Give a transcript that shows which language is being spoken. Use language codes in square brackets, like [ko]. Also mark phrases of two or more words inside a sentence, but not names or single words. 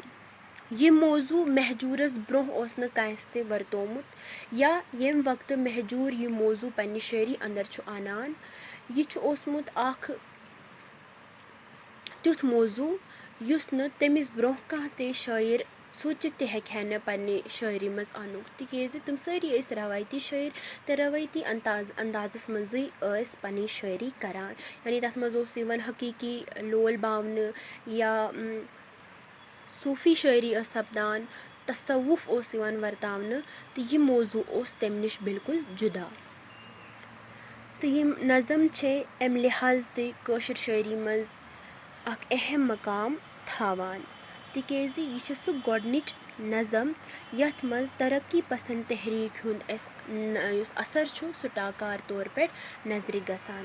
[ks] यह मौजू महजूरस ब्रोह ओस न कांस ते वर्तोमुत या येम वक्त महजूर यह मौजू पन्ने शायरी अंदर छु आनान यह ओसमुत अख त्युथ मौजू युस न तमिस ब्रोह कह ते शायर सोचित ते हेकहे न पन्ने शायरी मज आनुक, तिकेज तम सारी ऐस रवायती शायर तो रवायती अंदाजस मज़े ऐस पन्नी शायरी करान। यानी तथ मज ओस यवन हकीकी लोल बावन या सूफ़ी शायरी सपदान, तसव्वुफ ओस यवन वर्तावन तो यह मौजू ओस तम निश बिल्कुल जुदा। तो यह नज़म छे अम लिहाज ते काशिर शायरी मज अख अहम मकाम थावान, तिकेज यह छे सह गोडनिच नज़म यथ मज तरक्की पसंद तहरीक हुंद असर छु सह टाकार तौर पे नजर गसान।